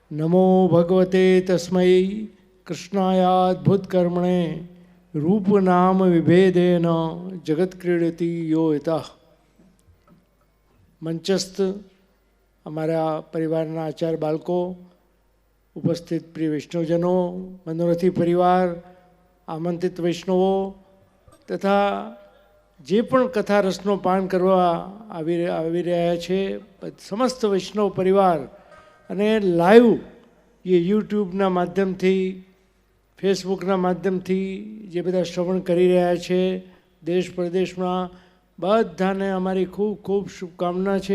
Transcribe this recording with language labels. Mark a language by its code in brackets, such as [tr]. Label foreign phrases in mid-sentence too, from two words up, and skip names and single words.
[sa] नमो भगवते तस्मै कृष्णायाद्भुतकर्मणे रूपनाम विभेदेन जगत्क्रीडति यो यतः। [gu] મંચસ્થ અમારા પરિવારના આચાર બાળકો, ઉપસ્થિત પ્રિય વૈષ્ણવજનો, મનોરથી પરિવાર, આમંત્રિત વૈષ્ણવો તથા જે પણ કથા રસનો પાન કરવા આવી રહ્યા છે સમસ્ત વૈષ્ણવ પરિવાર અને લાઈવ એ યુટ્યુબના માધ્યમથી, ફેસબુકના માધ્યમથી જે બધા શ્રવણ કરી રહ્યા છે દેશ પ્રદેશમાં, બધાને અમારી ખૂબ ખૂબ શુભકામના છે.